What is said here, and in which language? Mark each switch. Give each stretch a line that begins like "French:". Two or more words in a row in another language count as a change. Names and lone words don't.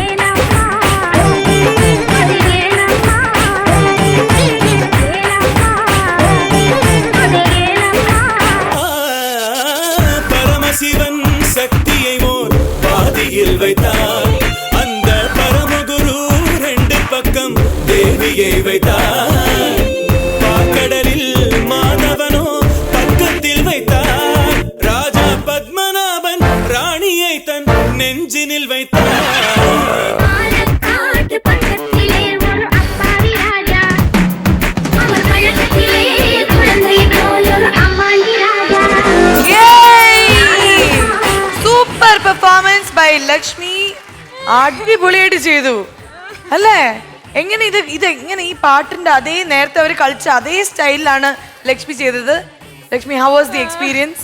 Tamil: பரமசிவன் சக்தியை மோர் பாதியில் வைத்தார் அந்த பரமகுரு 2 பக்கம் தேவியை வைத்தார் பாக்கடலில் மாதவனோ பக்கத்தில் வைத்தார் ராஜா பத்மநாபன் ராணியை தன் நெஞ்சினில் வைத்தார் பாலக்காட்டு பக்கத்திலே ஒரு அப்பாவி ராஜா அவர் பழக்கத்திலே குழந்தை போல் ஒரு அம்மாண்டி ராஜா
English: super performance by
Malayalam: ലക്ഷ്മി അടിപൊളിയായിട്ട് ചെയ്തു അല്ലേ എങ്ങനെ ഇത് എങ്ങനെ ഈ പാട്ടിന്റെ അതേ നേരത്തെ അവർ കളിച്ച അതേ സ്റ്റൈലിലാണ് ലക്ഷ്മി ചെയ്തത് ലക്ഷ്മി
English: how was the experience